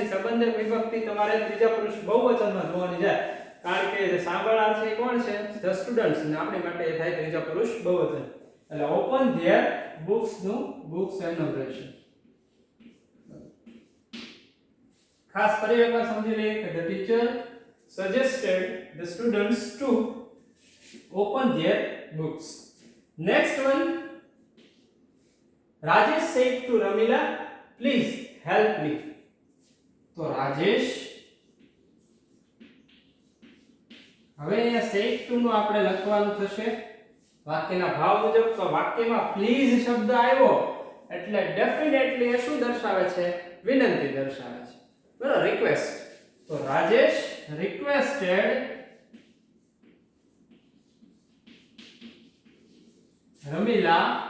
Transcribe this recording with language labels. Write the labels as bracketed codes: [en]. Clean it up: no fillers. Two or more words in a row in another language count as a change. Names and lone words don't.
[gu] ની સંબંધક વિભક્તિ તમારે ત્રીજા પુરુષ બહુવચનમાં જોવાની જાય, કારણ કે જે સાંભળનાર છે કોણ છે? [en] the students. [gu] અને આપણી માટે એ થાય ત્રીજા પુરુષ બહુવચન. એટલે [en] open their books [gu] નું બુક્સ એનો રહેશે. ખાસ ફરી એકવાર સમજી લઈએ કે [en] the teacher suggested the students to open their books. Next one, Rajesh said to Ramila, please help me. [gu] તો રાજેશ હવે અહીંયા [en] said to [gu] નું આપણે લખવાનું થશે વાક્યના ભાવ મુજબ. તો વાક્યમાં પ્લીઝ શબ્દ આવ્યો એટલે ડેફિનેટલી એ શું દર્શાવે છે? વિનંતી દર્શાવે છે. બરાબર? રિક્વેસ્ટ. તો રાજેશ requested રમીલા.